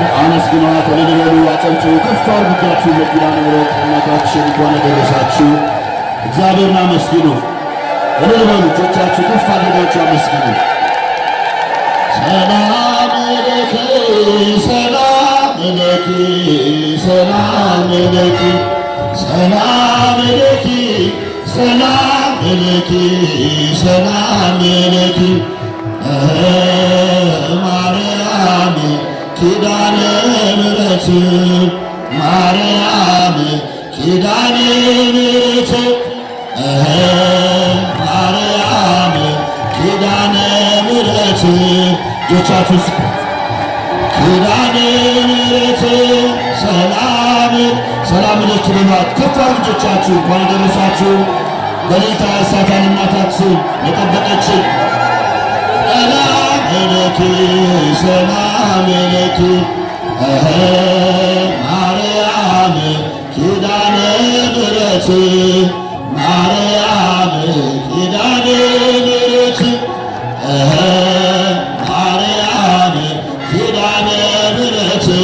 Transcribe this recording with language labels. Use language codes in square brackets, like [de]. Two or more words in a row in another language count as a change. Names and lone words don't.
[am] አመስግኗት። ለልበሉ አጨብጭቡ። ከፍ አድርጋችሁ ለኪዳነ ምሕረት እናታችን እንኳን አደረሳችሁ። እግዚአብሔርን አመስግኑ። ለልበሉ እጆቻችሁ ከፍ አድርጋችሁ አመስግኑ። [gez] ሰላም ለኪ ሰላም ለኪ ሰላም ለኪ ሰላም ለኪ ሰላም ለኪ ሰላም ለኪ ማርያም ኪዳነ ምሕረት ማርያም ኪዳነ ምሕረት [am] ማርያም ኪዳነ ምሕረት እጆቻችሁ ኪዳነ ምሕረት [gez] ሰላም ሰላም ለኪ [am] በሏት። ከፍ አድርጉ እጆቻችሁ። እንኳን አደረሳችሁ። በሌሊት ያሳታን እናታችን የጠበቀችን [gez] ሰላም ለኪ ሰላም ለኪ [am] ማርያም ኪዳነ ምሕረት ማርያም ኪዳነ ምሕረት ማርያም ኪዳነ ምሕረት